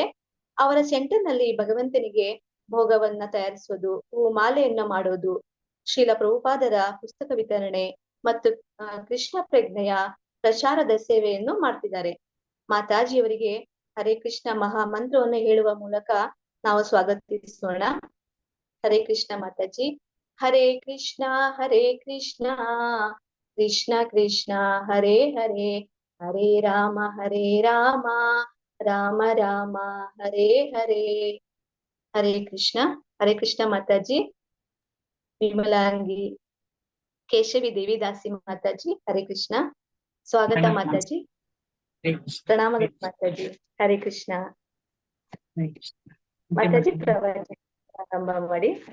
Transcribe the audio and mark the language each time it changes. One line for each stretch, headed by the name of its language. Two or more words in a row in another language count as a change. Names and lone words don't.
Kannada: ಅವರ ಸೆಂಟರ್ ನಲ್ಲಿ ಭಗವಂತನಿಗೆ ಭೋಗವನ್ನ ತಯಾರಿಸುವುದು, ಮಾಲೆಯನ್ನ ಮಾಡೋದು, ಶ್ರೀಲ ಪ್ರಭುಪಾದರ ಪುಸ್ತಕ ವಿತರಣೆ ಮತ್ತು ಕೃಷ್ಣ ಪ್ರಜ್ಞೆಯ ಪ್ರಚಾರದ ಸೇವೆಯನ್ನು ಮಾಡ್ತಿದ್ದಾರೆ. ಮಾತಾಜಿಯವರಿಗೆ ಹರೇ ಕೃಷ್ಣ ಮಹಾ ಮಂತ್ರವನ್ನು ಹೇಳುವ ಮೂಲಕ ನಾವು ಸ್ವಾಗತಿಸೋಣ. ಹರೇ ಕೃಷ್ಣ ಮಾತಾಜಿ.
Sanskrit: ಹರೇ ಕೃಷ್ಣ ಕೃಷ್ಣ ಕೃಷ್ಣ ಹರೇ ಹರೇ, ಹರೇ ರಾಮ ರಾಮ ರಾಮ ಹರೇ ಹರೇ.
Kannada: ಹರೇ ಕೃಷ್ಣ ಮಾತಾಜಿ. ವಿಮಲಾಂಗಿ ಕೇಶವಿ ದೇವಿ ದಾಸಿ ಮಾತಾಜಿ, ಹರೇ ಕೃಷ್ಣ. ಸ್ವಾಗತ ಮಾತಾಜಿ. ಪ್ರಣಾಮಗಳು ಮಾತಾಜಿ. ಹರೇ ಕೃಷ್ಣ ಮಾತಾಜಿ. ಪ್ರವಚನ ಪ್ರಾರಂಭ ಮಾಡಿ.